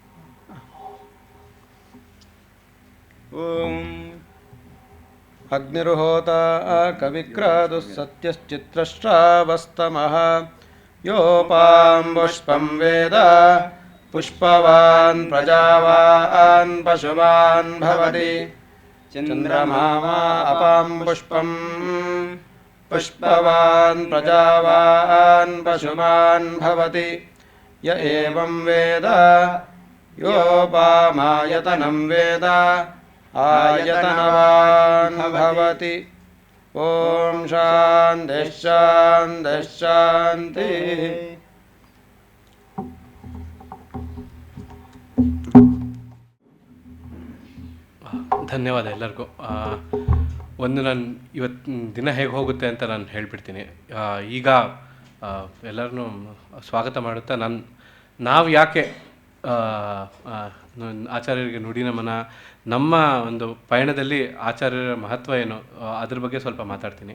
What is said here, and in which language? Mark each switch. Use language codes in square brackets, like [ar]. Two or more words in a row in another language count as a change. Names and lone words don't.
[sa] ಓಂ ಅಗ್ನಿರ್ಹೋತಾ ಕವಿಕ್ರಾದುಃ ಸತ್ಯಶ್ಚಿತ್ರಶ್ರಾವಸ್ತಮಃ ಯೋಪಾಂ ಪುಷ್ಪಂ ವೇದ ಪುಷ್ಪವಾನ್ ಪ್ರಜಾವಾನ್ ಪಶುವಾನ್ ಭವತಿ ಚಂದ್ರಮಾ ಅಪಾಂ ಪುಷ್ಪಂ ಪುಷ್ಪವಾನ್ ಪ್ರಜಾವಾನ್ ಪಶುಮಾನ್ ಭವತಿ ಯ ಏವಂ ವೇದ ಯೋಪಾಮಾಯತನಂ ವೇದ ಆಯತನವಾನ್ ಭವತಿ. ಓಂ ಶಾಂತಿ ಶಾಂತಿ ಶಾಂತಿ. [kn] ಧನ್ಯವಾದ ಎಲ್ಲರಿಗೂ. ಒಂದು ನಾನು ಇವತ್ತಿನ ದಿನ ಹೇಗೆ ಹೋಗುತ್ತೆ ಅಂತ ನಾನು ಹೇಳಿಬಿಡ್ತೀನಿ. ಈಗ ಎಲ್ಲರನ್ನೂ ಸ್ವಾಗತ ಮಾಡುತ್ತಾ ನಾವು ಯಾಕೆ ಆಚಾರ್ಯರಿಗೆ ನುಡಿ ನಮನ, ನಮ್ಮ ಒಂದು ಪಯಣದಲ್ಲಿ ಆಚಾರ್ಯರ ಮಹತ್ವ ಏನು, ಅದ್ರ ಬಗ್ಗೆ ಸ್ವಲ್ಪ ಮಾತಾಡ್ತೀನಿ.